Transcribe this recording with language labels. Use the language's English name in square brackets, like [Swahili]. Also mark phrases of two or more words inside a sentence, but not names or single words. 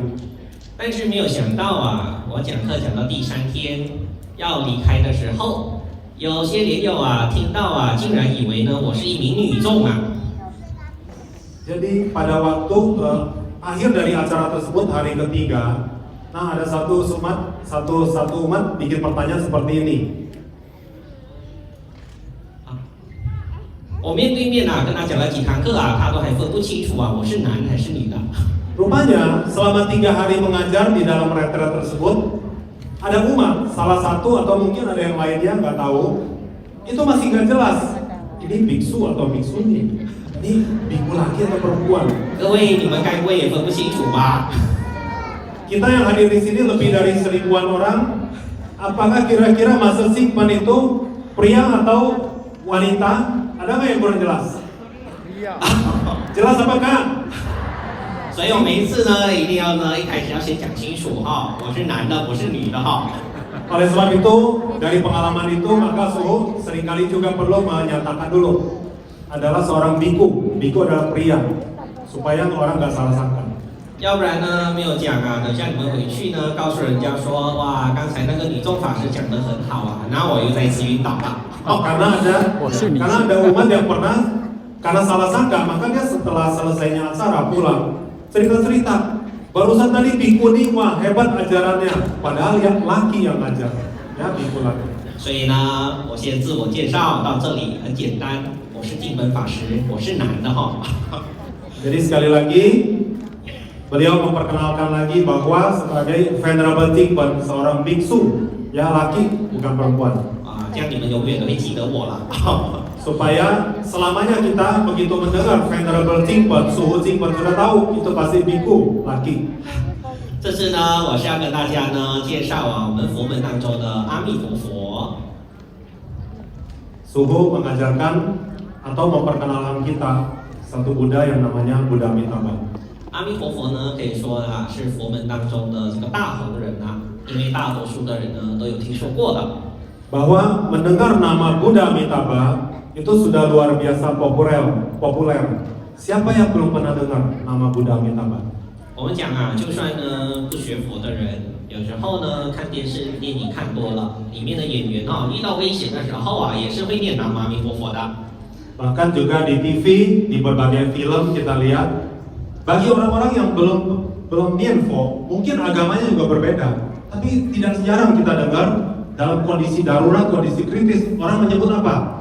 [Chinese] 但是没有想到我讲课讲到第3天要离开的时候，有些莲友听到竟然以为呢我是一名女众 [Indonesian] Jadi pada waktu akhir dari acara tersebut hari ketiga, nah ada satu umat bikin pertanyaan seperti ini. [Chinese] 我面对面跟他讲了几堂课他都还分不清楚我是男还是女的。 [Indonesian] Rupanya selama 3 hari mengajar di dalam retret tersebut, ada umat salah satu atau mungkin ada yang lainnya nggak tahu, itu masih nggak jelas ini biksu atau biksuni. Ini biku laki atau perempuan? [Chinese] 各位，你们该不会也分不清楚吧？ [Indonesian] Kita yang hadir di sini lebih dari 1000-an orang. Apakah kira-kira Master Chingpen itu pria atau wanita? Ada nggak yang kurang jelas? Jelas apakah? [Chinese] 所以我每一次呢，一定要呢一开始要先讲清楚我是男的，不是女的 [Indonesian] Oleh sebab itu, dari pengalaman itu maka Suhu seringkali juga perlu menyatakan dulu adalah seorang biku. Biku adalah pria, supaya orang nggak salah sangka. [Chinese] 要不然呢没有讲等下你们回去呢告诉人家说哇，刚才那个女众法师讲得很好然后我又再次晕倒了。 [Indonesian] karena ada umat yang pernah karena salah sangka, maka dia setelah selesainya acara pulang cerita-cerita. Barusan tadi biku nih, wah hebat ajarannya, padahal yang laki yang ajar, ya biku laki. [Chinese] 所以呢，我先自我介绍到这里很简单，我是敬本法师，我是男的 [Indonesian] Jadi sekali lagi beliau memperkenalkan lagi bahwa sebagai Venerable Chingpen seorang biksu, ya laki bukan perempuan. [Chinese] 这样你们永远都会记得我了。 [Indonesian] Supaya selamanya kita begitu mendengar Venerable Chingpen, Suhu Chingpen sudah tahu itu pasti biku laki. [Chinese] 这次呢，我是要跟大家呢介绍我们佛门当中的阿弥陀佛。 [Indonesian] Suhu mengajarkan atau memperkenalkan kita satu Buddha yang namanya Buddha Amitabha. [Chinese] 阿弥陀佛呢，可以说是佛门当中的这个大恒人因为大多数的人呢都有听说过的。 [Indonesian] Bahwa mendengar nama Buddha Amitabha itu sudah luar biasa populer. Siapa yang belum pernah dengar nama Buddha Amitabha? [Chinese] 我们讲就算呢不学佛的人，有时候呢看电视电影看多了，里面的演员遇到危险的时候也是会念南无阿弥陀佛的。 [Indonesian] Bahkan juga di TV, di berbagai film kita lihat, bagi orang-orang yang belum nianfo, mungkin agamanya juga berbeda, tapi tidak jarang kita dengar dalam kondisi darurat, kondisi kritis, orang menyebut apa?